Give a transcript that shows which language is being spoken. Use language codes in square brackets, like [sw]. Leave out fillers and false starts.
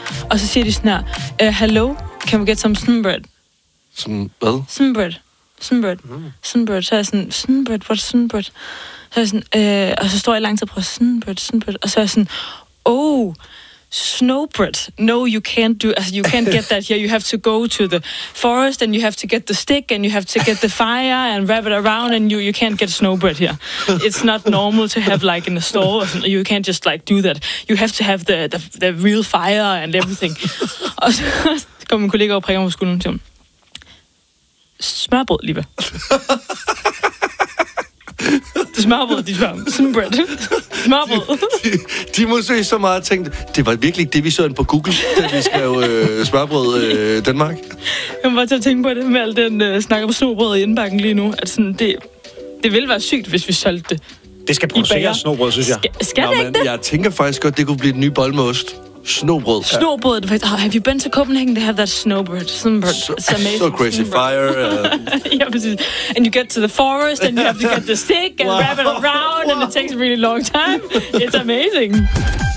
[da] Og så siger de sådan her, [en] hello, can we get some sunbread? [da] Some hvad? Sunbread. Sunbread. Mm. Sunbread. Så er jeg sådan, sunbread, [en] what's sunbread? [da] Så er jeg sådan, og så står jeg lang tid og prøver, sunbread. Og så er jeg sådan, [en] oh, snowbread. No, you can't do, you can't get that here. You have to go to the forest, and you have to get the stick, and you have to get the fire, and wrap it around, and you can't get snowbread here. It's not normal to have, like, in a store, or you can't just, like, do that. You have to have the real fire and everything. [da] Og så går min kollega og prikker mig på skulderen til ham. Smørbrød, Liva. Det smørbrød, de spørger om. Sunbread. Smørbrød. De må se så meget tænkt. Det var virkelig det, vi så ind på Google, da vi skrev smørbrød Danmark. Jeg må bare tage at tænke på det med al den snak om snobrød i indbakken lige nu. At sådan, det ville være sygt, hvis vi solgte det. Det skal produceres snobrød, synes jeg. Skal det ikke det? Jeg tænker faktisk godt, det kunne blive den nye bolle med ost. Snobrød. Ja. Snobrød, det er faktisk... [en] Oh, have you been to Copenhagen to have that snowbird? Sunbird. So, so crazy snowbird. Fire. [da] Ja, præcis. [en] And you get to the forest, and you have to get the stick, and wrap it around, and it takes a really long time. It's amazing.